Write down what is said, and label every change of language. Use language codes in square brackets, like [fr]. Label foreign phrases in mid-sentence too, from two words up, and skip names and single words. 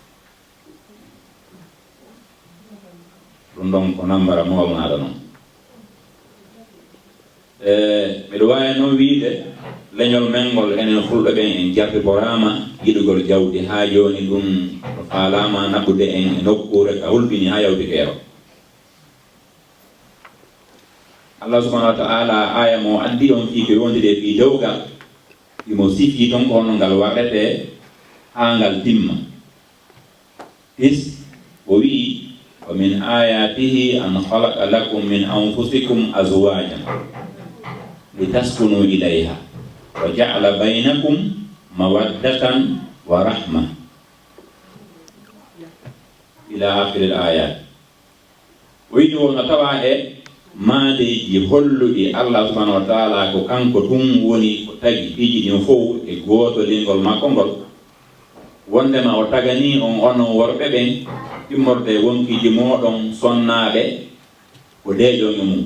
[ff] ɗum ɗon ko nambara molnaɗo noon mbiɗa wawi noon wiide leñol menngol enen fulɓe ɓen en jardiborama yiɗugol jawdi ha joni ɗum no falama naɓude en e nokkure ka hulɓini ha yawti keero [ar] الله سبحانه وتعالى [ff] aya mo addi on fi ko wondide fi dewgal imo sifi ton ko hono ngal warrete ha ngal timma is o wi [ar] ومن آياته أن خلق لكم من أنفسكم أزواجا لتسكنوا إليها وجعل بينكم مودة ورحمة إلى آخر الآيات. [ff] Wini wona tawa e maadeji holluɗi [ar] الله سبحانه وتعالى [ff] ko kanko tum woni ko tagi ɗiji ɗin fof e gooto lingol makko ngol wondema o tagani on onon worɓe ɓen timmorde wonkiji moɗon sonnaɓe ko deeƴoŋe mum.